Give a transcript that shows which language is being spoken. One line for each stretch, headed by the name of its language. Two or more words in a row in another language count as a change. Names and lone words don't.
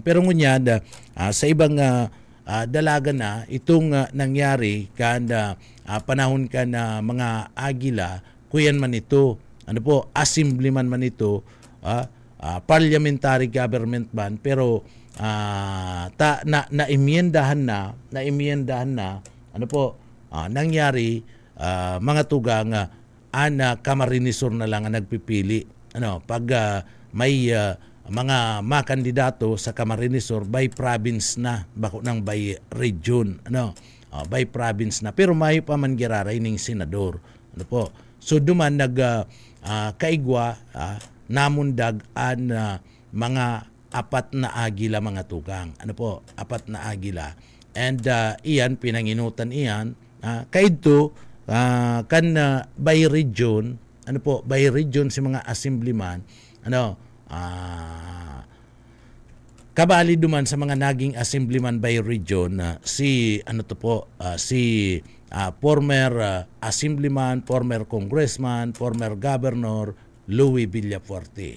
Bikol: Pero ngunyan, sa ibang dalaga na itong nangyari kan panahon kan mga agila, kuyan man ito, assemblyman man ito,
English: parliamentary government
Bikol: man, pero naimiyendahan na, nangyari, mga tugang, Camarines Sur na lang ang nagpipili. Pag may mga kandidato sa Camarines Sur
English: by province
Bikol: na, bako nang
English: by region, by province
Bikol: na, pero may pa man giraray ning senador. So duman kaigwa, namundag an mga apat na agila mga tugang. Apat na agila. And iyan pinanginutan iyan, kaidto kan
English: by region, by region
Bikol: si mga assemblyman, kabali duman sa mga naging assemblyman
English: by region,
Bikol: si
English: former assemblyman, former congressman, former governor
Bikol: Louis Villafuerte.